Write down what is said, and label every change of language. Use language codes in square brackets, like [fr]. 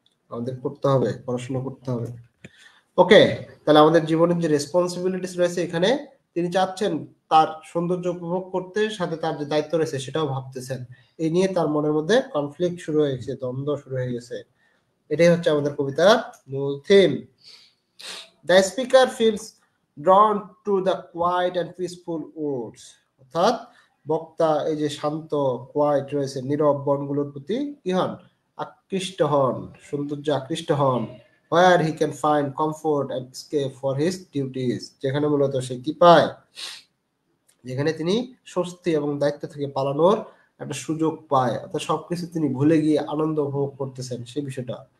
[bn] আমাদের করতে হবে, পড়াশোনা করতে হবে। ওকে, তাহলে আমাদের জীবনের যে রেসপন্সিবিলিটিস রয়েছে এখানে, তিনি চাচ্ছেন তার সৌন্দর্য উপভোগ করতে, সাথে তার যে দায়িত্ব রয়েছে সেটাও ভাবতেছেন। এই নিয়ে তার মনের মধ্যে কনফ্লিক্ট শুরু হয়ে গেছে, দ্বন্দ্ব শুরু হয়ে গেছে। এটাই হচ্ছে আমাদের কবিতার মূল theme. [en] The speaker feels drawn to the quiet and peaceful woods. [bn] অর্থাৎ বক্তা এই যে শান্ত, কোয়াইট রয়েছে, নীরব বনগুলোর প্রতি কি হন? আকৃষ্ট হন, সৌন্দর্যে আকৃষ্ট হন। [en] Where he can find comfort and escape for his duties. [bn] যেখানে মূলত সে কি পায়? যেখানে তিনি স্বস্তি এবং দায়িত্ব থেকে পালানোর একটা সুযোগ পায়, অর্থাৎ সবকিছু তিনি ভুলে গিয়ে আনন্দ উপভোগ করতেছেন, সেই বিষয়টা।